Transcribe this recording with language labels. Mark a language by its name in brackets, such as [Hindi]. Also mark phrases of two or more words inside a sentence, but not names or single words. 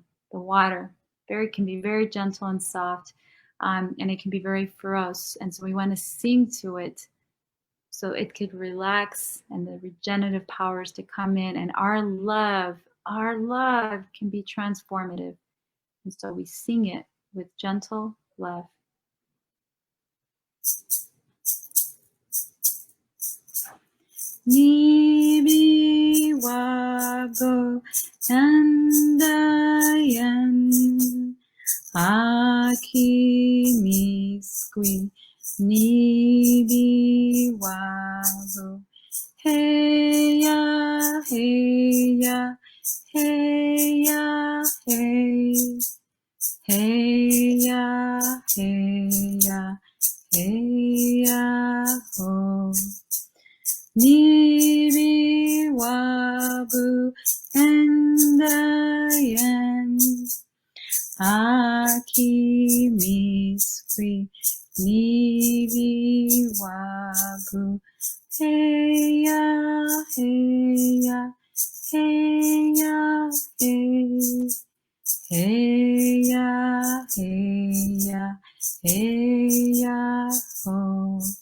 [English] The water can be very gentle and soft, and it can be very ferocious. And so we want to sing to it so it could relax and the regenerative powers to come in, and our love can be transformative. And so we sing it with gentle love. [Ojibwa] Nibi wabo tandayan aki miskwi nibi wabo heya heya heya hey heya heya heya ho. Nibi wabu endayan aki miskwi nibi wabu heya heya heya hey heya heya heya ho.